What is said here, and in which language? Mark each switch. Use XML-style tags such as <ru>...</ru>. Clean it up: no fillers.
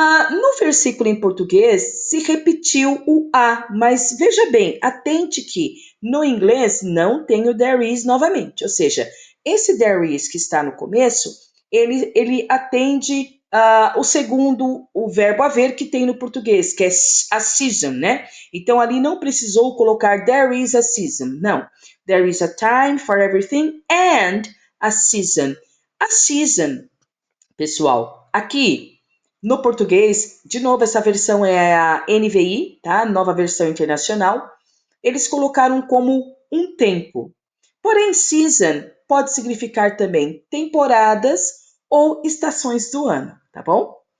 <pt>No versículo em português, se repetiu o a, mas veja bem, atente que no inglês não tem o</pt> <en>there is</en> <pt>novamente, ou seja, esse there is que está no começo, ele atende o segundo, o verbo haver que tem no português, que é a season, né? Então ali não precisou colocar</pt> <en>there is a season,</en> <pt>não.</pt> <en>There is a time for everything and a season. A season,</en> <pt>pessoal, aqui no português, de novo, essa versão é a NVI, tá? Nova Versão Internacional. Eles colocaram como um tempo. Porém, season pode significar também temporadas ou estações do ano, tá bom?</pt>